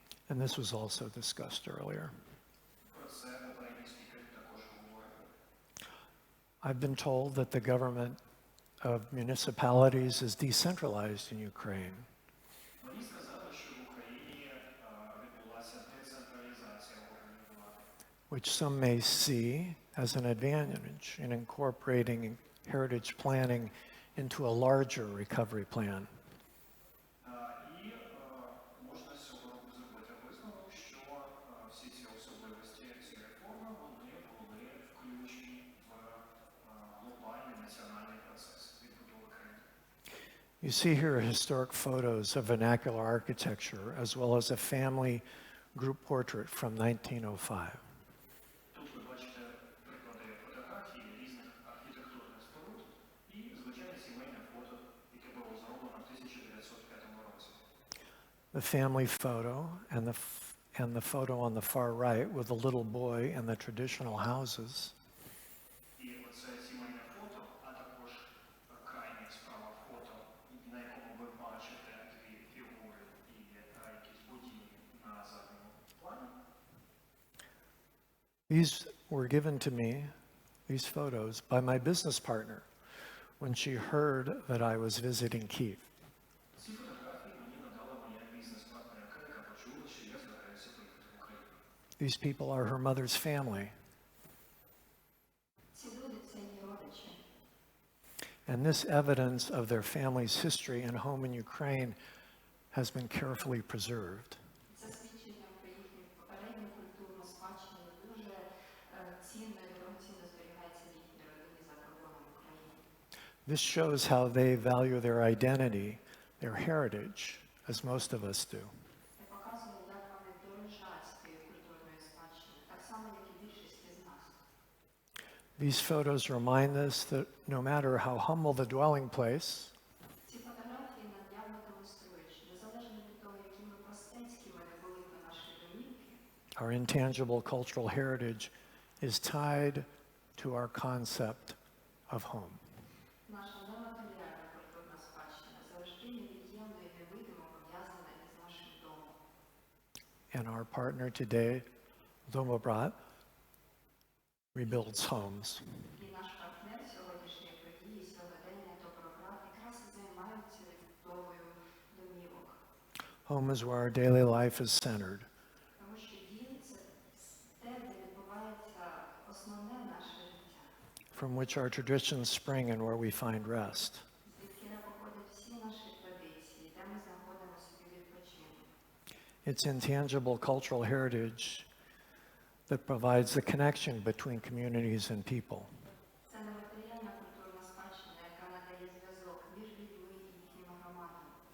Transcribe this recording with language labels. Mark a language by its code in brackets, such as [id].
[en] And this was also discussed earlier. I've been told that the government of municipalities is decentralized in Ukraine. [uk] Мені сказали, що в Україні відбулася децентралізація органів влади. [en] Which some may see as an advantage in incorporating heritage planning into a larger recovery plan. [uk] І можна з цього зробити висновок, що всі ці особливості цієї реформи, вони були включені в глобальний національний процес відбудови країни. [en] You see here historic photos of vernacular architecture as well as a family group portrait from 1905. [uk] Тут ви бачите приклади фотографій різних архітектурних споруд і звичайне сімейне фото, яке було зроблено в 1905 році. [en] The family photo and the photo on the far right with the little boy and the traditional houses [uk] І оце сімейне фото, а також крайня справа фото, на якому ви бачите дві фігури і якісь будівлі на задньому плані. [en] These were given to me, these photos, by my business partner when she heard that I was visiting Kyiv. [uk] Ці фотографії мені надала моя бізнес-партнерка, яка почула, що я збираюся поїхати в Україну. [en] These people are her mother's family. [uk] Ці люди – це її родичі. [en] And this evidence of their family's history and home in Ukraine has been carefully preserved. [uk] Це свідчення про їхню попередню культурну спадщину дуже цінно і дорогоцінно зберігається в їхній родині за кордоном України. [en] This shows how they value their identity, their heritage, as most of us do. [uk] Це показує, як вони дорожать своєю культурною спадщиною, так само, як і більшість із нас. [en] These photos remind us that no matter how humble the dwelling place, [uk] Ці фотографії нам явно демонструють, що незалежно від того, якими простецькими не були б наші домівки, [en] our intangible cultural heritage is tied to our concept of home. [uk] наша нематеріальна культурна спадщина завжди невід'ємно і невидимо пов'язана із нашим домом. [en] And our partner today, Dobrobat, rebuilds homes. [uk] І наш партнер сьогоднішньої події, сьогодення Добробат, якраз і займаються відбудовою домівок. [en] Home is where our daily life is centered. [uk] Тому що дім – це те, де відбувається основне наше життя, [en] From which our traditions spring and where we find rest. [uk] звідки походять всі наші традиції, де ми знаходимо собі відпочинок. [en] It's intangible cultural heritage that provides the connection between communities and people. [uk] Це нематеріальна культурна спадщина, яка надає зв'язок між людьми і їхніми громадами.